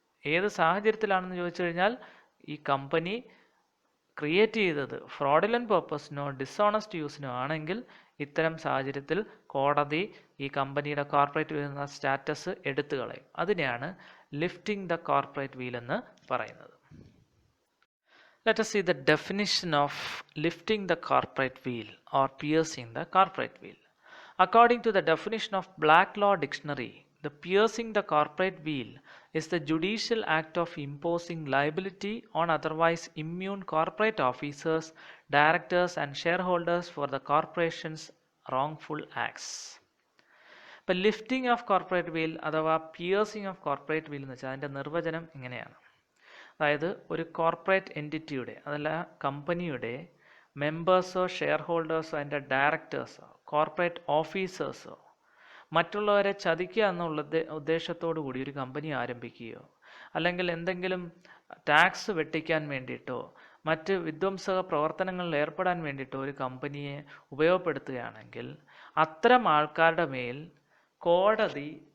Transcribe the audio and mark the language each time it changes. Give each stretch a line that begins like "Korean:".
Malayalam: ഏത് സാഹചര്യത്തിലാണെന്ന് ചോദിച്ചു കഴിഞ്ഞാൽ, ഈ കമ്പനി ക്രിയേറ്റ് ചെയ്തത് ഫ്രോഡുലൻ്റ് പർപ്പസിനോ ഡിസോണസ്റ്റ് യൂസിനോ ആണെങ്കിൽ ഇത്തരം സാഹചര്യത്തിൽ കോടതി ഈ കമ്പനിയുടെ കോർപ്പറേറ്റ് വീൽ എന്ന സ്റ്റാറ്റസ് എടുത്തു കളയും. അതിനെയാണ് ലിഫ്റ്റിംഗ് ദ കോർപ്പറേറ്റ് വീൽ എന്ന് പറയുന്നത്.
English: Let us see the definition of lifting the corporate wheel or piercing the corporate wheel. According to the definition of Black Law Dictionary, the piercing the corporate wheel is the judicial act of imposing liability on otherwise immune corporate officers, directors and shareholders for the corporation's wrongful acts.
Malayalam: ഇപ്പോൾ lifting of corporate wheel അഥവാ piercing of corporate wheel എന്ന് വെച്ചാൽ അതിൻ്റെ നിർവചനം ഇങ്ങനെയാണ്. അതായത് ഒരു corporate എൻറ്റിറ്റിയുടെ, അതല്ല കമ്പനിയുടെ മെമ്പേഴ്സോ ഷെയർ ഹോൾഡേഴ്സോ അതിൻ്റെ ഡയറക്ടേഴ്സോ കോർപ്പറേറ്റ് ഓഫീസേഴ്സോ മറ്റുള്ളവരെ ചതിക്കുക എന്നുള്ള ഉദ്ദേശത്തോടു കൂടി ഒരു കമ്പനി ആരംഭിക്കുകയോ അല്ലെങ്കിൽ എന്തെങ്കിലും ടാക്സ് വെട്ടിക്കാൻ വേണ്ടിയിട്ടോ മറ്റ് വിധ്വംസക പ്രവർത്തനങ്ങളിൽ ഏർപ്പെടാൻ വേണ്ടിയിട്ടോ ഒരു കമ്പനിയെ ഉപയോഗപ്പെടുത്തുകയാണെങ്കിൽ അത്തരം ആൾക്കാരുടെ മേൽ കോടതി